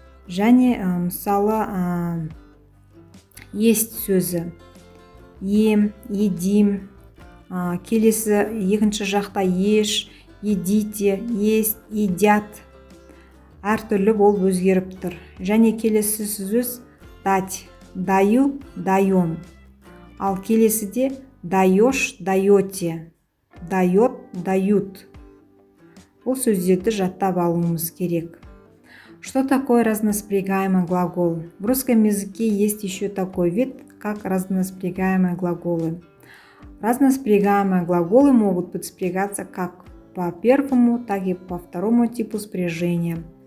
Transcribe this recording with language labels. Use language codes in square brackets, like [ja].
[kk] Және мысалы есть сөзі [ru] ем, едим, [kk] келесі екінші жақта [ru] еш, едите, есть, едят. [kk] әртүрлі болып өзгеріп тұр. Және келесі сөз [ru] дать, даю, даем. [kk] Ал келесіде [ru] даешь, даете, дает, дают. [kk] Бұл сөздерді жаттап алуымыз керек. [ru] Что такое разноспрягаемый глагол? В русском языке есть еще такой вид, как разноспрягаемые глаголы. Разноспрягаемые глаголы могут быть спрягаться как по первому, так и по второму типу спряжения.